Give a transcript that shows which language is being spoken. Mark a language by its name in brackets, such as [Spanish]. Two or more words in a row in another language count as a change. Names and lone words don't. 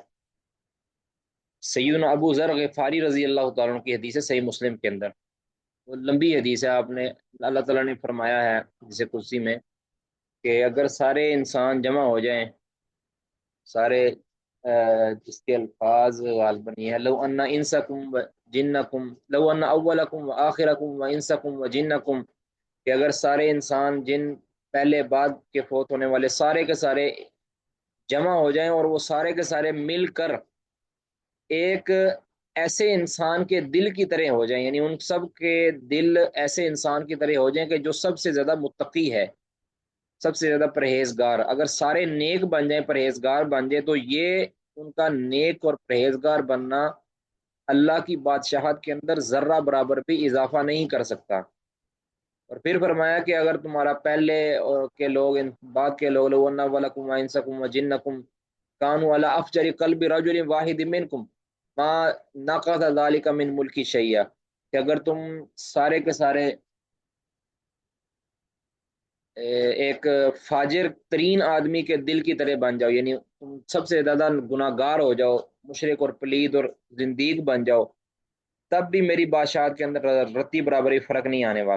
[Urdu] سیدنا ابو ذر غفاری رضی اللہ تعالیٰ عنہ کی حدیث ہے صحیح مسلم کے اندر، وہ لمبی حدیث ہے، آپ نے اللہ تعالیٰ نے فرمایا ہے حدیث قدسی میں کہ اگر سارے انسان جمع ہو جائیں، سارے جس کے الفاظ غالباً یہ ہے، [Arabic] لو ان انسکم و جنکم، لو ان اولکم و آخرکم و انسکم و جنکم، [Urdu] کہ اگر سارے انسان جن پہلے بعد کے فوت ہونے والے سارے کے سارے جمع ہو جائیں اور وہ سارے کے سارے مل کر ایک ایسے انسان کے دل کی طرح ہو جائیں، یعنی ان سب کے دل ایسے انسان کی طرح ہو جائیں کہ جو سب سے زیادہ متقی ہے، سب سے زیادہ پرہیزگار، اگر سارے نیک بن جائیں، پرہیزگار بن جائیں، تو یہ ان کا نیک اور پرہیزگار بننا اللہ کی بادشاہت کے اندر ذرہ برابر بھی اضافہ نہیں کر سکتا۔ اور پھر فرمایا کہ اگر تمہارا پہلے کے لوگ بعد کے لوگ، [Arabic] لو ان اولکم و انسکم و جنکم کانوا علی افجر قلب رجل واحد منکم ما نقض ذلک من ملکی شیئا، [Urdu] کہ اگر تم سارے کے سارے ایک فاجر ترین آدمی کے دل کی طرح بن جاؤ، یعنی تم سب سے زیادہ گناہ گار ہو جاؤ، مشرک اور پلید اور زندیق بن جاؤ، تب بھی میری بادشاہت کے اندر رتی برابری فرق نہیں آنے والا۔